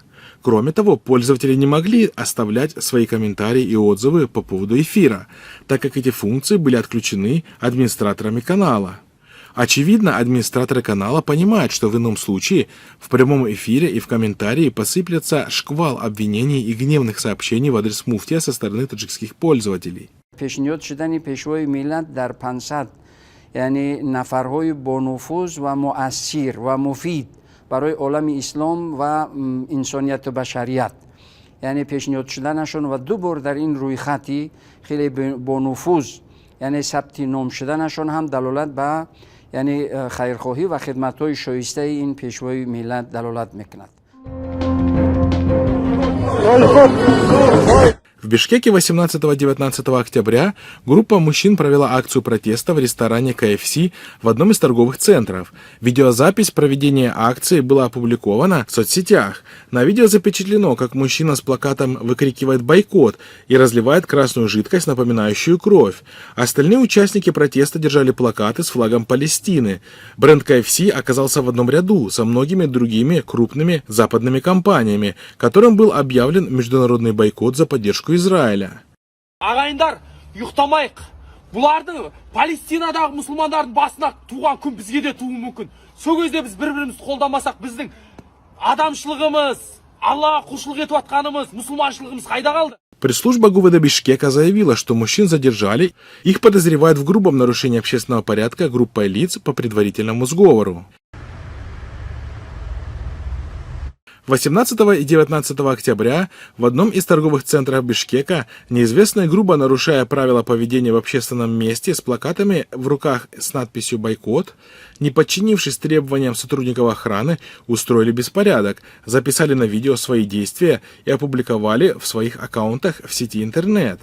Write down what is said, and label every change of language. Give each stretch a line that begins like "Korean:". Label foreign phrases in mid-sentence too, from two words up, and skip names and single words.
Russian: Кроме того, пользователи не могли оставлять свои комментарии и отзывы по поводу эфира, так как эти функции были отключены администраторами канала. Очевидно, администраторы канала понимают, что в ином случае в прямом эфире и в комментарии посыплется шквал обвинений и гневных сообщений в адрес муфтия со стороны таджикских пользователей.
Persian: یعنی نفرهای با نفوذ و مؤثر و مفید برای عالم اسلام و انسانیت و بشریت یعنی پیشنهاد شدنشون و دو بار در این روی خطی خیلی با نفوذ یعنی ثبت نام شدنشون هم دلالت به یعنی خیرخواهی و خدمت‌های شایسته این پیشوای ملت دلالت میکند.
Russian: В Бишкеке 18-19 октября группа мужчин провела акцию протеста в ресторане КФС в одном из торговых центров. Видеозапись проведения акции была опубликована в соцсетях. На видео запечатлено, как мужчина с плакатом выкрикивает «бойкот» и разливает красную жидкость, напоминающую кровь. Остальные участники протеста держали плакаты с флагом Палестины. Бренд КФС оказался в одном ряду со многими другими крупными западными компаниями, которым был объявлен международный бойкот за поддержку Израиля.
Kazakh: Ағайындар, ұйықтамайық. Бұлардың Палестинадағы мұсылмандардың басына туған күн бізге де туы мүмкін. Сол кезде біз бір-бірімізді қолдамасақ, біздің адамшылығымыз, Аллаға құлшылық етіп атқанымыз, мұсылманшылығымыз қайда қалды?
Russian: Пресс-служба ГУВД Бишкека заявила, что мужчин задержали, их подозревают в грубом нарушении общественного порядка группой лиц по предварительному сговору. 18 и 19 октября в одном из торговых центров Бишкека неизвестные, грубо нарушая правила поведения в общественном месте, с плакатами в руках с надписью «Бойкот», не подчинившись требованиям сотрудников охраны, устроили беспорядок, записали на видео свои действия и опубликовали в своих аккаунтах в сети интернет.